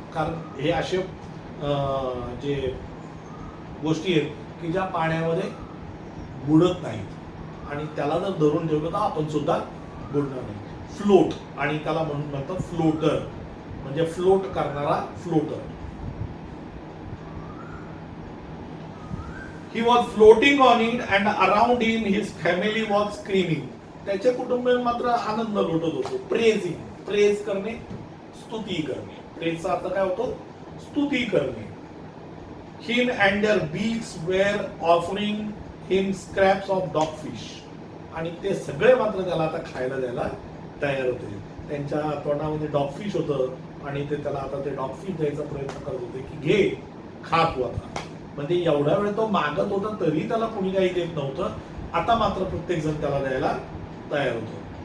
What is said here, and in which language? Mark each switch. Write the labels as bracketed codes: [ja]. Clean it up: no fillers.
[mr] कारण हे असे जे गोष्टी आहेत की ज्या पाण्यामध्ये बुडत नाहीत आणि त्याला जर धरून ठेवलं तर आपण सुद्धा बुडणार नाही. फ्लोट. आणि त्याला म्हणून म्हणतात फ्लोटर, म्हणजे फ्लोट करणारा floater. [en] He was floating on it and around him his family was screaming. [mr] त्याचे कुटुंबीय मात्र आनंद लुटत होते. प्रेझिंग. प्रेज करणे, स्तुती करणे. प्रेजचा अर्थ काय होतो? स्तुती करणे. [en] Him and their beaks were offering him scraps of dogfish. [mr] आणि ते सगळे मात्र त्याला आता खायला द्यायला तयार होते. त्यांच्या तोंडामध्ये डॉगफिश होतं आणि ते त्याला आता ते डॉगफिश द्यायचा प्रयत्न करत होते की घे, खा तू आता. म्हणजे एवढा वेळ तो मागत होता तरी त्याला कोणी काही देत नव्हतं. आता मात्र प्रत्येक जण त्याला द्यायला तयार होतो.